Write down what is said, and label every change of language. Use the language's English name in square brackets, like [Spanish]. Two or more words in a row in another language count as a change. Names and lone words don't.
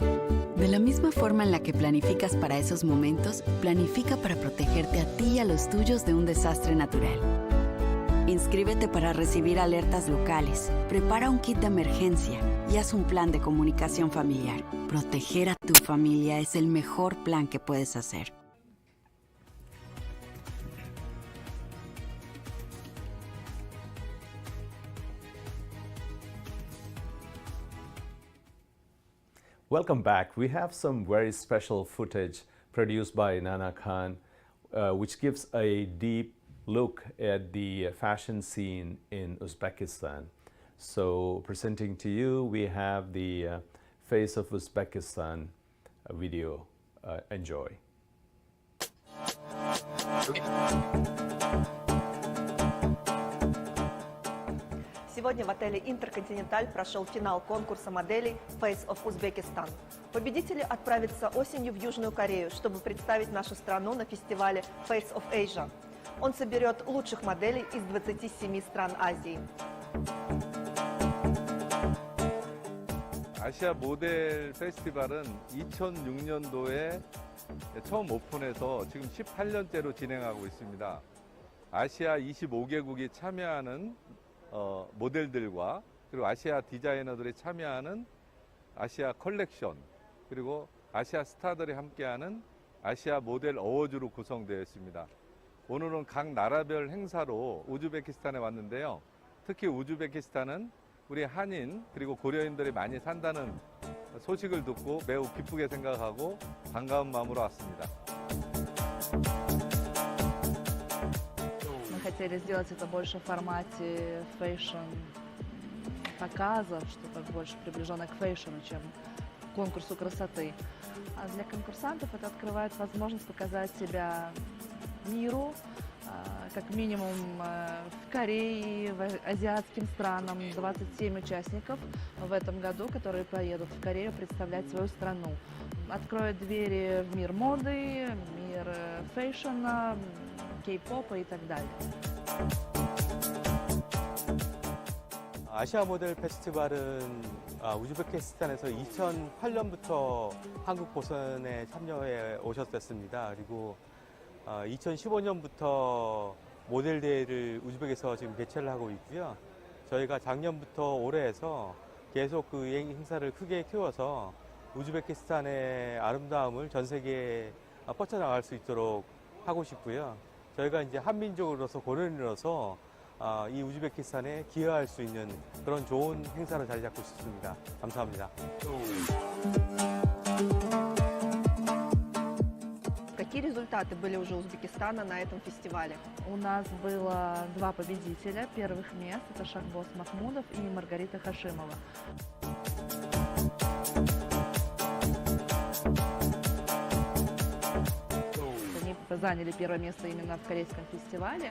[Spanish] De la misma forma en la que planificas para esos momentos, planifica para protegerte a ti y a los tuyos de un desastre natural. Inscríbete para recibir alertas locales, prepara un kit de emergencia y haz un plan de comunicación familiar. Proteger a tu familia es el mejor plan que puedes hacer. [English] Welcome back. We have some very special footage produced by Nana Khan, which gives a deep look at the fashion scene in Uzbekistan. So presenting to you, we have the Face of Uzbekistan video. Enjoy. [Russian] Сегодня в отеле «Интерконтиненталь» прошел финал конкурса моделей Face of Uzbekistan. Победители отправятся осенью в Южную Корею, чтобы представить нашу страну на фестивале Face of Asia. Он соберет лучших моделей из 27 стран Азии. [Korean] 아시아 모델 페스티벌은 2006년도에 처음 오픈해서 지금 18년째로 진행하고 있습니다. 아시아 25개국이 참여하는 모델들과 그리고 아시아 디자이너들이 참여하는 아시아 컬렉션, 그리고 아시아 스타들이 함께하는 아시아 모델 어워즈로 구성되어 있습니다. 오늘은 각 나라별 행사로 우즈베키스탄에 왔는데요. 특히 우즈베키스탄은 우리 한인 그리고 고려인들이 많이 산다는 소식을 듣고 매우 기쁘게 생각하고 반가운 마음으로 왔습니다. [Russian] Мы хотели сделать это больше в формате фэшн-показов, что-то больше приближенное к фэшну, чем к конкурсу красоты. А для конкурсантов это открывает возможность показать себя миру, как минимум в Корее, в азиатским странам. 27 участников в этом году, которые поедут в Корею представлять свою страну. Откроют двери в мир моды, мир фэшна, K-popа и так далее. [Korean] 아시아 모델 페스티벌은 우즈베키스탄에서 2008년부터 한국 보선에 참여해 오셨었습니다. 그리고 2015년부터 모델 대회를 우즈벡에서 지금 개최를 하고 있고요. 저희가 작년부터 올해에서 계속 그 행사를 크게 키워서 우즈베키스탄의 아름다움을 전 세계에 뻗쳐나갈 수 있도록 하고 싶고요. 저희가 이제 한민족으로서 고려인으로서 이 우즈베키스탄에 기여할 수 있는 그런 좋은 행사를 자리 잡고 싶습니다. 감사합니다. [Russian] Какие результаты были уже у Узбекистана на этом фестивале? У нас было 2 победителя первых мест. Это Шахбоз Махмудов и Маргарита Хашимова. Они заняли первое место именно в корейском фестивале.